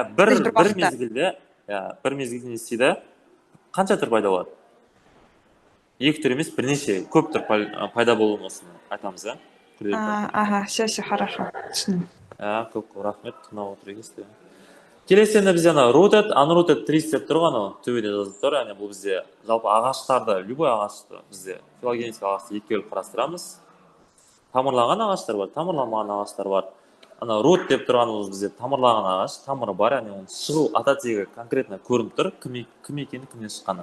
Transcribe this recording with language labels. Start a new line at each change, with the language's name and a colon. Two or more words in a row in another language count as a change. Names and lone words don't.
Kazakh: бір мезгілде не істейді? Қанша түр пайда болады? Екі түр емес, бірнеше көп түр пайда болуын осыны айтамыз,
Russian: все, хорошо.
Kazakh: Көп рахмет, тыңдап отыр екенсіздер. Келесі енді бізде ана
English: rooted, unrooted trees
Kazakh: деп тұр ғой, анау төбеде жазылып тұр. Яғни бұл бізде жалпы ағаштарды, любой ағашты бізде филогенетикалық ағашты екіге бөліп қарастырамыз. Тамырланған ағаштар бар, тамырланбаған ағаштар бар. Ана root деп тұрғанымыз бізде тамырланған ағаш, тамыры бар, яғни оның шығу ата тегі конкретно көрініп тұр, кім екені, кімнен шыққаны.